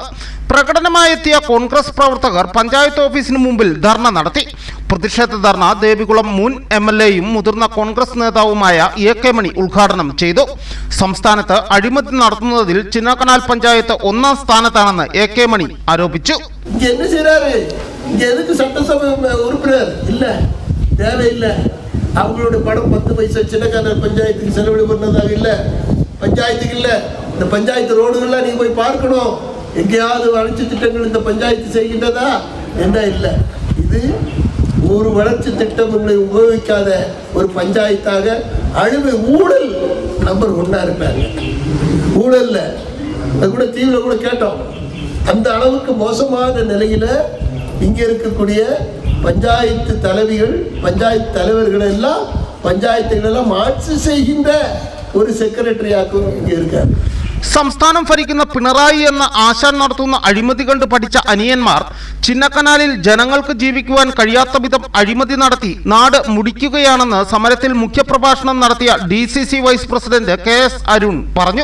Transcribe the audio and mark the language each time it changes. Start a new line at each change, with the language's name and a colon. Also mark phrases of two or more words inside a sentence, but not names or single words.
Malayalam: പ്രകടനമായെത്തിയ കോൺഗ്രസ് പ്രവർത്തകർ പഞ്ചായത്ത് ഓഫീസിന് മുമ്പിൽ ധർണ നടത്തി. പ്രതിഷേധ ധർണ ദേവികുളം മുൻ MLAയും മുതിർന്ന കോൺഗ്രസ് നേതാവുമായ AK മണി ഉദ്ഘാടനം ചെയ്തു. സംസ്ഥാനത്ത് അഴിമതി നടത്തുന്നതിൽ ചിന്നക്കനാൽ പഞ്ചായത്ത് 1ാം സ്ഥാനത്താണെന്ന് AK മണി ആരോപിച്ചു.
Tamil: அவங்களோட படம் 10 பைசா சின்னக்கனால் பஞ்சாயத்துக்கு செலவிடு பண்ணதாக இல்லை. பஞ்சாயத்துக்கு இல்லை, இந்த பஞ்சாயத்து ரோடுகள்லாம் நீங்கள் போய் பார்க்கணும். எங்கேயாவது வளர்ச்சி திட்டங்கள் இந்த பஞ்சாயத்து செய்கின்றதா என்ன? இல்லை. இது ஒரு வளர்ச்சி திட்டம் உபயோகிக்காத ஒரு பஞ்சாயத்தாக அழிவு ஊழல் நம்பர் 1 இருப்பாங்க. ஊழல்ல அது கூட தீவிர கூட கேட்டோம். அந்த அளவுக்கு மோசமான நிலையில இங்கே இருக்கக்கூடிய பஞ்சாயத்து தலைவிகள் பஞ்சாயத்து தலைவர்கள் எல்லாம் பஞ்சாயத்துகளெல்லாம் ஆட்சி செய்கின்ற
Malayalam: ഒരു സെക്രട്ടറിയാക്കും
Tamil: ഇங்கே இருக்காரு.
Malayalam: സംസ്ഥാനം ഭരിക്കുന്ന പിണറായി എന്ന ആശാൻ നടത്തുന്ന അഴിമതി കണ്ട് പഠിച്ച അനിയന്മാർ ചിന്നക്കനാലിൽ ജനങ്ങൾക്ക് ജീവിക്കുവാൻ കഴിയാത്ത വിധം അഴിമതി നടത്തി നാട് മുടിക്കുകയാണെന്ന് സമരത്തിൽ മുഖ്യപ്രഭാഷണം നടത്തിയ DCC വൈസ് പ്രസിഡന്റ് KS അരുൺ പറഞ്ഞു.